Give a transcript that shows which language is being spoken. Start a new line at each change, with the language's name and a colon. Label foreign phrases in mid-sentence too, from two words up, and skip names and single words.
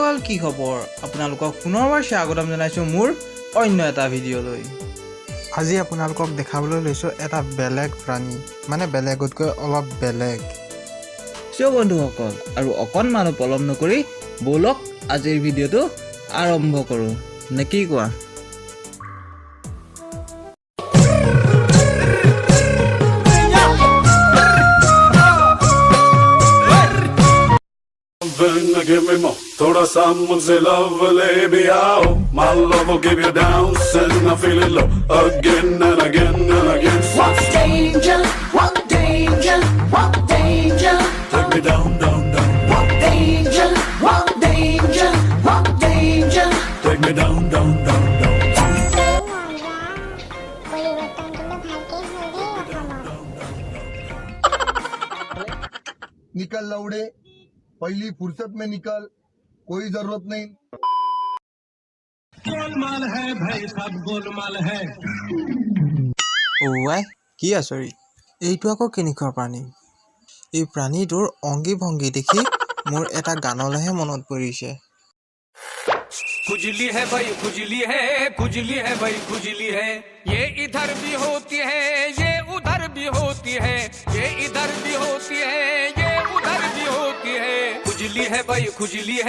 Assamese: কি খবৰ আপোনালোকক পুনৰবাৰ স্বাগতম জনাইছোঁ মোৰ অন্য এটা ভিডিঅ'লৈ। আজি আপোনালোকক দেখাবলৈ লৈছোঁ এটা বেলেগ প্ৰাণী, মানে বেলেগতকৈ অলপ বেলেগ। চ' বন্ধুসকল, আৰু অকণমান পলম নকৰি ব'লক আজিৰ ভিডিঅ'টো আৰম্ভ কৰোঁ, নে কি কোৱা?
English: Give me more.
Hindi: थोड़ा सा मुझसे love ले भी आओ.
English: My love will give you down, and I feel it low again and again and again. What danger? What danger? What danger? Take me down, down, down. What danger? What danger? What danger? Take me down, down, down, down.
Hindi: निकल लौड़े, पहली फुर्सत में निकल, कोई जरूरत नहीं। गोलमाल है भाई, सब गोलमाल है।
Assamese: ওৱাই কি আচৰিত, এইটো আকৌ কেনেকুৱা প্ৰাণী? এই প্ৰাণীটোৰ অংগী ভংগী দেখি মোৰ এটা গানলৈহে মনত পৰিছে।
Hindi: खुजली है भाई, खुजली है, खुजली है भाई, खुजली है। ये इधर भी होती है, ये उधर भी होती है, ये इधर भी होती है, ये उधर भी होती है। खुजली है भाई, खुजली है।